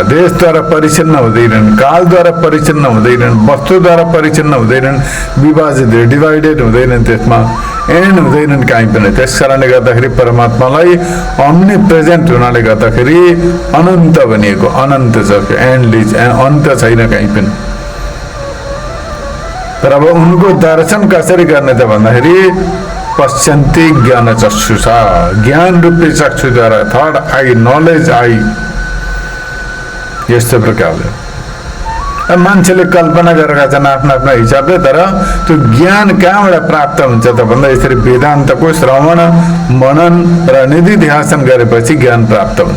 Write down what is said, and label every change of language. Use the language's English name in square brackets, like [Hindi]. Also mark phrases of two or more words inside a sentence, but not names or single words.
[Nepali] देशद्वारा परिचिन्न हुँदैनन्, कालद्वारा परिचिन्न हुँदैनन्, वस्तुद्वारा परिचिन्न हुँदैनन्, विभाजित डिभाइडेड हुँदैनन्, त्यसमा एन्ड हुँदैनन् कहीँ पनि। त्यस कारणले गर्दाखेरि परमात्मालाई [English] omni present [Nepali] हुनाले गर्दाखेरि अनन्त भनिएको, अनन्त छ, एन्डलेस, अन्त छैन कहीँ पनि। तर अब उनको दर्शन कसरी गर्ने त भन्दाखेरि [Sanskrit] पश्यन्ति ज्ञान चक्षुषा, [Nepali] ज्ञान रूपी चक्षुद्वारा, [English] third eye, knowledge eye. [Nepali] यस्तो प्रकारले मान्छेले कल्पना गरेका छन् आफ्ना आफ्ना हिसाबले, तर त्यो ज्ञान कहाँबाट प्राप्त हुन्छ त भन्दा यसरी वेदान्तको श्रवण मनन र निधिध्यासन गरेपछि ज्ञान प्राप्त हुन्छ।